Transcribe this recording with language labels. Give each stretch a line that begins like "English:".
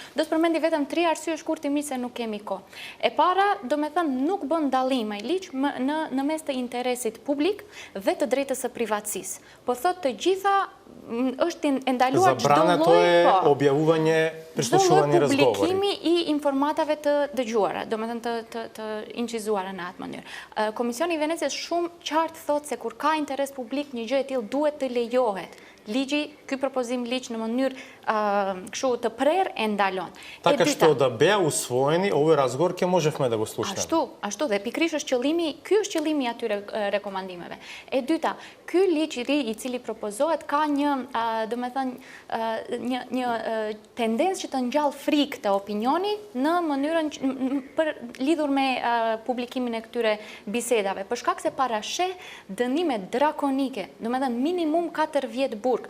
Albanian: Do të përmendi vetëm 3 arsye shkurtimisht se nuk kemi kohë. E para, do me thënë, nuk bën dallim ai ligj në mes të interesit publik dhe të drejtës së privatësisë. Po thotë të gjitha është ndaluar çdo lloj
Macedonian: објавување, прислушување разговори.
Albanian: Publikimi i informatave të dëgjuara, domethënë të incizuara në atë mënyrë. Komisioni i Venecës shumë qartë thotë se kur ka interes publik, një gjë e tillë duhet të lejohet. Ligji, ky propozim ligj në mënyrë kështu të prerë e ndalon.
Macedonian: Така што да беа усвоени, овој разговор ќе можевме да го слушнеме.
Albanian: Ashtu dhe pikërisht është qëllimi, ky është qëllimi i atyre rekomandimeve. E dyta, ky ligj i ri i cili propozohet ka një, domethënë një tendencë që të ngjall frikë të opinioni në mënyrën lidhur me publikimin e këtyre bisedave, për shkak se parasheh dënime drakonike, domethënë minimum 4 vjet burg.